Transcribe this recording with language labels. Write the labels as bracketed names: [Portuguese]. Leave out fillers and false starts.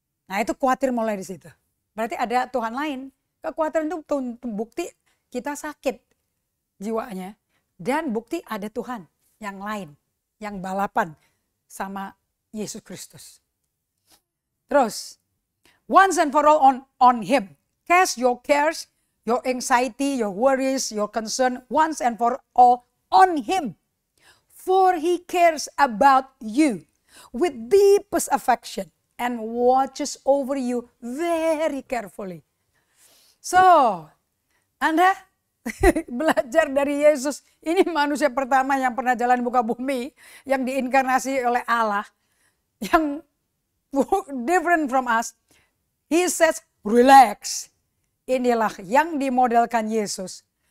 [Indonesian] Nah itu khawatir mulai di situ. Berarti ada Tuhan lain. Kekhawatiran itu bukti kita sakit jiwanya. Dan bukti ada Tuhan yang lain. Yang balapan sama Yesus Kristus. [English] Terus, once and for all on him. Cast your cares, your anxiety, your worries, your concern, once and for all on him. For he cares about you with deepest affection and watches over you very carefully. [Indonesian] So, Anda belajar dari Yesus. Ini manusia pertama yang pernah jalan muka bumi, yang diinkarnasi oleh Allah, yang [English] different from us. He says, relax. [Indonesian] Inilah yang dimodelkan Yesus.